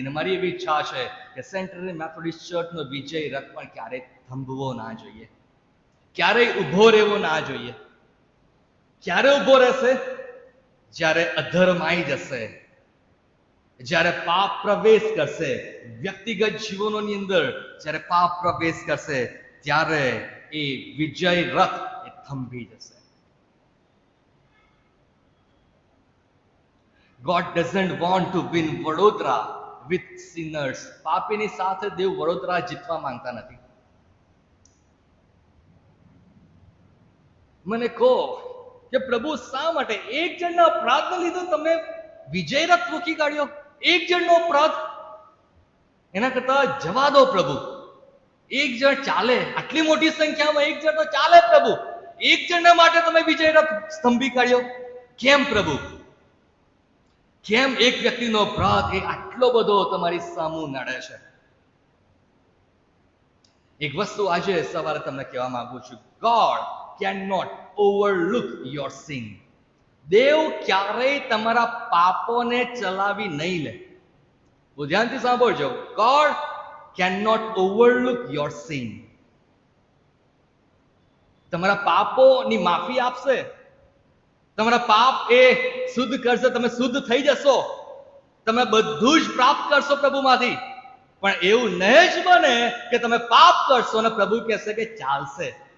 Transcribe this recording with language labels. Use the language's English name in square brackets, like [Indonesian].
[Gujarati] અને મારી એવી ઈચ્છા છે કે સેન્ટ્રલ મેથોડિસ્ટ ચર્ચનો વિજય રથ પણ ક્યારેય થંભવો ના જોઈએ, ક્યારેય ઊભો રહેવો ના જોઈએ. ક્યારે ઊભો રહેશે? જ્યારે અધર્મ આવી જશે, જ્યારે પાપ પ્રવેશ કરશે, વ્યક્તિગત જીવનોની અંદર જ્યારે પાપ પ્રવેશ કરશે, ત્યારે એ વિજય રથ એ થંભી જશે. [English] God doesn't want to win Vadodara with sinners. [Gujarati] પાપીની સાથે દેવ વડોદરા જીતવા માંગતા નથી. મને કહો કે પ્રભુ શા માટે એક જણના અપરાધને લીધે તમે વિજય રથ મૂકી કાઢ્યો? એક જણનો અપરાધ, એના કરતા જવા દો પ્રભુ. એક જણ ચાલે, આટલી મોટી સંખ્યામાં એક જણ તો ચાલે પ્રભુ. એક જણના માટે તમે વિજય રથ સ્તંભી કાઢ્યો કેમ પ્રભુ? કેમ એક વ્યક્તિનો અપરાધ એ આટલો બધો તમારી સામું નડે છે? એક વસ્તુ આજે સવારે તમને કહેવા માંગુ છું, [English] God cannot overlook your sin. [Gujarati] દેવ ક્યારેય તમારા પાપોને ચલાવી નહીં લે. બહુ ધ્યાનથી સાંભળજો, [English] God cannot overlook your sin. [Gujarati] તમારા પાપોની માફી આપશે, તમારા પાપ એ શુદ્ધ કરશે, તમે શુદ્ધ થઈ જશો, તમે બધું જ પ્રાપ્ત કરશો પ્રભુમાંથી. પણ એવું નહીં જ બને કે તમે પાપ કરશો અને પ્રભુ કહેશે કે ચાલશે.